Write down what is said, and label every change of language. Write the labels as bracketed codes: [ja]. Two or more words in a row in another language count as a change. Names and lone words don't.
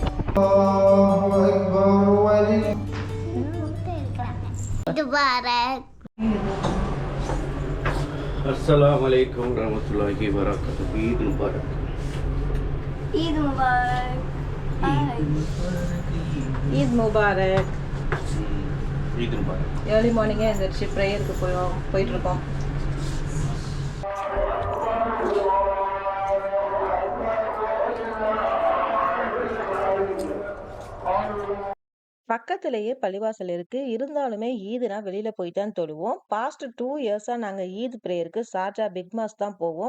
[ar] الله أكبر مبارك. السلام عليكم ورحمة الله وبركاته. عيد مبارك. عيد مبارك. عيد مبارك. عيد مبارك. [en] early morning [ta] எழுந்திரிச்சு ப்ரேயருக்கு போயிட்டுருக்கோம். பக்கத்திலேயே பள்ளிவாசல் இருக்கு. இருந்தாலுமே ஈதுனா வெளியில போய் தான் தொழுவோம். [en] past 2 years [ta] நாங்க ஈத் பிரேயருக்கு ஷார்ஜா பிக் மாஸ் தான் போவோம்.